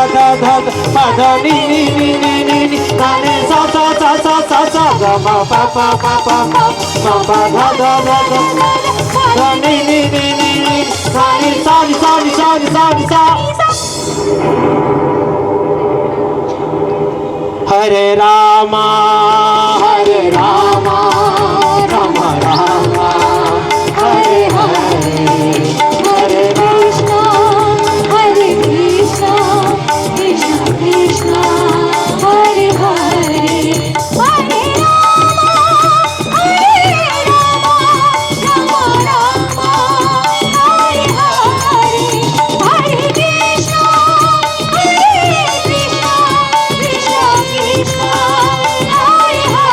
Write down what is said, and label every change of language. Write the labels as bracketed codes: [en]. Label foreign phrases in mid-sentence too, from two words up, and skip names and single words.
[sa] dha dha pa dha ni ni ni ni ni ni na ni sa sa sa sa sa sa ga ma pa pa pa pa ma pa dha dha dha dha dha ni ni ni ni ni na ni sa ni sa ni sa ni sa ni sa Hare Rama Hare Rama Rama Rama Hare Hare Hare Krishna Hare Krishna Krishna Krishna Hare Hare Hare Rama Hare Rama Rama Rama Hare Hare Hare Krishna Hare Krishna Krishna Krishna Hare